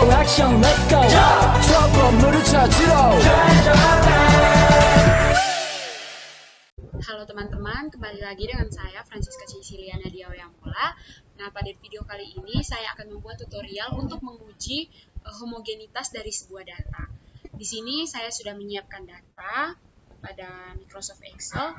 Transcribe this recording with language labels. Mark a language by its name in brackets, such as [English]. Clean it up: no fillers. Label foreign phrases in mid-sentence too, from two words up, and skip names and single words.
[Korean] 액션 [English] let's go [Korean] 저 건물을 찾으러 [Indonesian] Halo teman-teman, kembali lagi dengan saya Francisca Ciciliana Diawayamola. Nah, pada video kali ini saya akan membuat tutorial untuk menguji homogenitas dari sebuah data. Di sini saya sudah menyiapkan data pada Microsoft Excel.